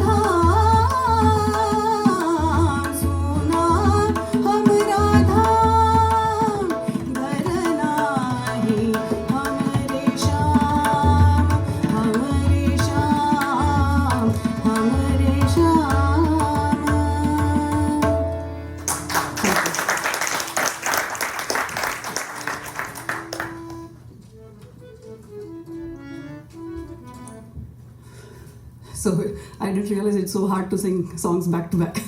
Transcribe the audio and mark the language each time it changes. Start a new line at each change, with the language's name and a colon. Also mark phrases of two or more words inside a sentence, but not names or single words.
Hindi: धाम सोना हमरा धाम घर नाही हमरे श्याम हमरे श्याम हमरे श्याम
English: So I didn't realize it's so hard to sing songs back to back.